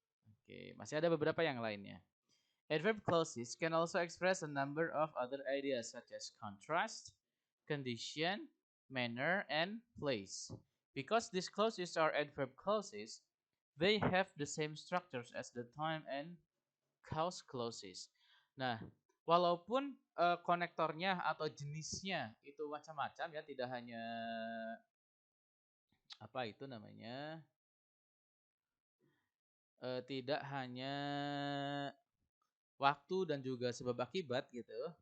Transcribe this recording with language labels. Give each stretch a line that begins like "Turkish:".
Indonesian: Oke, masih ada beberapa yang lainnya.
English: Adverb clauses can also express a number of other ideas such as contrast, condition, manner, and place. Because these clauses are adverb clauses, they have the same structures as the time and cause clauses.
Indonesian: Nah, walaupun konektornya atau jenisnya itu macam-macam ya, tidak hanya apa itu namanya, tidak hanya waktu dan juga sebab akibat gitu.